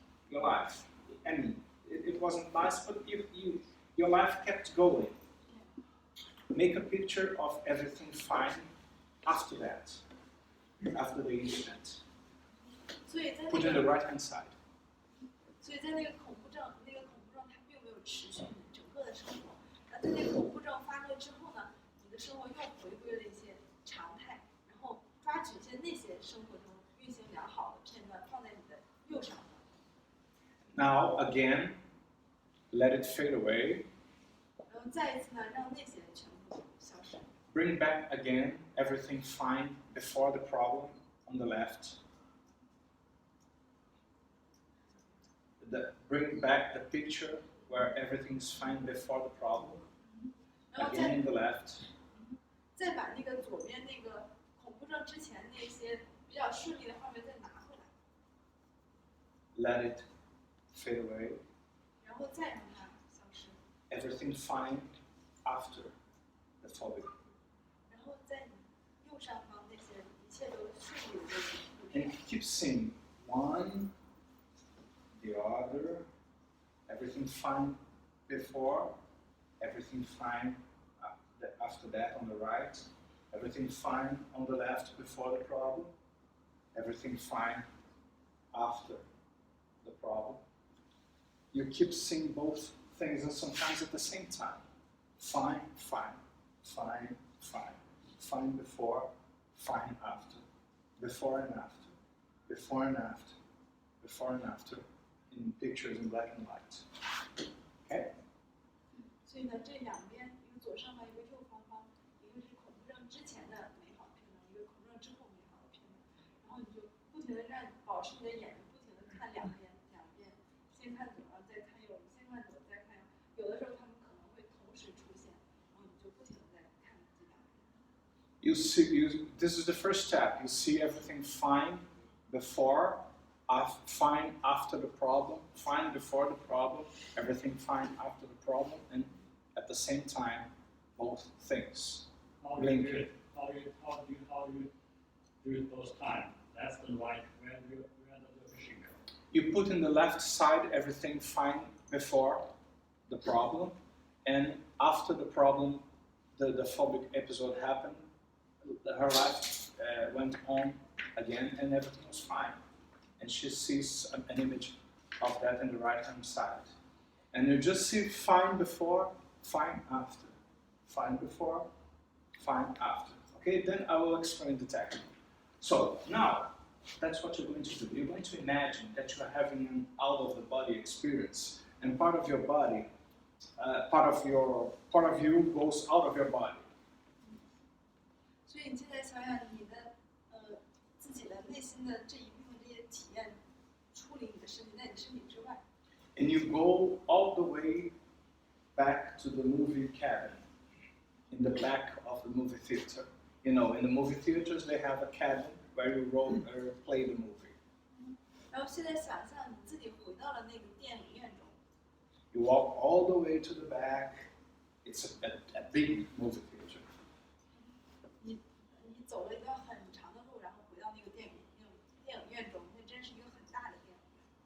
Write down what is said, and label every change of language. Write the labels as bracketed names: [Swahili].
[English] Your life, I mean, it wasn't nice, but your life kept going. Make a picture of everything fine after that, after the incident. Put it on the right-hand side. [Chinese] 所以在那个恐怖症它并没有持续你整个的生活。那在那个恐怖症发作之后呢，你的生活又回归了一些常态，然后抓取一些那些生活中运行良好的片段，放在你的右上方。 [English] Now again, let it fade away. [Chinese] 然后再一次呢，让那些全部消失。 [English] Bring back again everything fine before the problem on the left. Bring back the picture where everything's fine before the problem. Again in the left. [Chinese] 再把那个左边那个恐怖症之前那些比较顺利的画面再拿回来。 [English] Let it fade away. [Chinese] 然后再让它消失。 [English] Everything fine after the phobia. [Chinese] 然后在你右上方那些一切都顺利的那些。 [English] And keep seeing one, the other, everything fine before, everything fine after that on the right, everything fine on the left before the problem, everything fine after the problem. You keep seeing both things and sometimes at the same time. Fine, fine, fine, fine, fine before, fine after, before and after, before and after, before and after. In pictures in black and white. Okay? [Chinese] 所以呢，这两边一个左上方，一个右上方，一个是恐怖症之前的美好片段，一个恐怖症之后美好的片段。然后你就不停的保持你的眼睛不停的看两边，先看左，然后再看右，先看左再看右。有的时候他们可能会同时出现，然后你就不停的在看这两边。 [English] This is the first step. You see everything fine before. Fine after the problem, fine before the problem, everything fine after the problem, and at the same time, both things. How do you do it? How do you do it those times? Left and right, where does the vision go? You put in the left side everything fine before the problem, and after the problem, the phobic episode happened, her life went on again, and everything was fine. And she sees an image of that in the right-hand side. And you just see fine before, fine after. Fine before, fine after. Okay, then I will explain the technique. So now, that's what you're going to do. You're going to imagine that you're having an out-of-the-body experience. And part of your body, part of you goes out of your body. [Chinese] 所以你现在想想你的自己的内心的这一部分这些体验，处理你的身体，在你身体之外。 [English] And you go all the way back to the movie cabin, in the back of the movie theater. You know, in the movie theaters they have a cabin where you play the movie. [Chinese] 然后现在想象你自己回到了那个电影院中。 [English] You walk all the way to the back. It's a big movie theater. [Chinese] 你走了一段很长的路，然后回到那个电影院中，那真是一个很大的电影院。